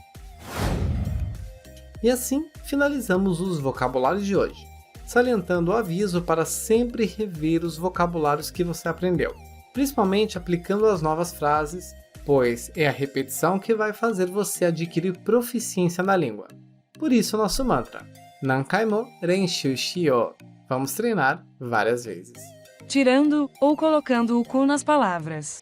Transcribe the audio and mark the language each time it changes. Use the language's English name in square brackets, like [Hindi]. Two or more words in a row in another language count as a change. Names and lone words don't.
[Portuguese] E assim, finalizamos os vocabulários de hoje, salientando o aviso para sempre rever os vocabulários que você aprendeu, principalmente aplicando as novas frases, pois é a repetição que vai fazer você adquirir proficiência na língua. Por isso nosso mantra, [Japanese] 何回も練習しよう. [Portuguese] Vamos treinar várias vezes. Tirando ou colocando o cu nas palavras.